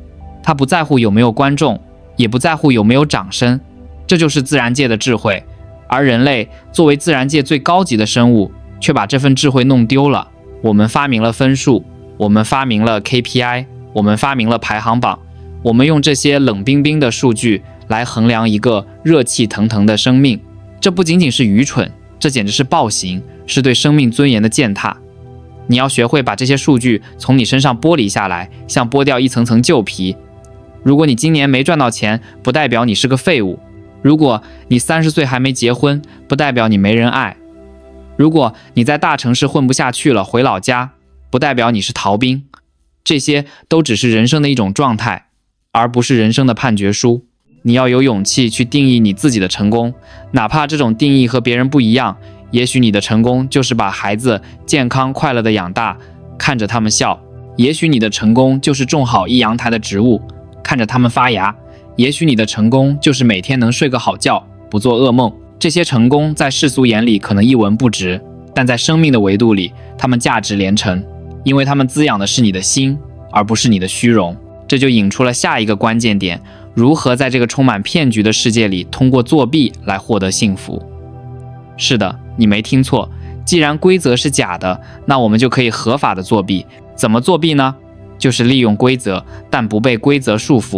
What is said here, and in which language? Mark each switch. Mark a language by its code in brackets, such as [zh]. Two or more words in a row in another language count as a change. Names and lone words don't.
[zh] 它不在乎有沒有觀眾，也不在乎有沒有掌聲，這就是自然界的智慧。而人類作為自然界最高級的生物，卻把這份智慧弄丟了。我們發明了分數，我們發明了 KPI， 我們發明了排行榜，我們用這些冷冰冰的數據來衡量一個熱氣騰騰的生命。這不僅僅是愚蠢，這簡直是暴行，是對生命尊嚴的踐踏。你要學會把這些數據從你身上剝離下來，像剝掉一層層舊皮。如果你今年沒賺到錢，不代表你是個廢物；如果你30歲還沒結婚，不代表你沒人愛；如果你在大城市混不下去了，回老家，不代表你是逃兵。這些都只是人生的一種狀態，而不是人生的判決書。你要有勇氣去定義你自己的成功，哪怕這種定義和別人不一樣。也許你的成功就是把孩子健康快樂地養大，看着他們笑；也許你的成功就是種好一陽台的植物，看着他們發芽；也許你的成功就是每天能睡個好覺，不做噩夢。這些成功在世俗眼裡可能一文不值，但在生命的維度裡，他們價值連城，因為他們滋養的是你的心，而不是你的虛榮。這就引出了下一個關鍵點：如何在這個充滿騙局的世界裡，通過作弊來獲得幸福。是的，你沒聽錯，既然規則是假的，那我們就可以合法的作弊。怎麼作弊呢？就是利用規則，但不被規則束縛。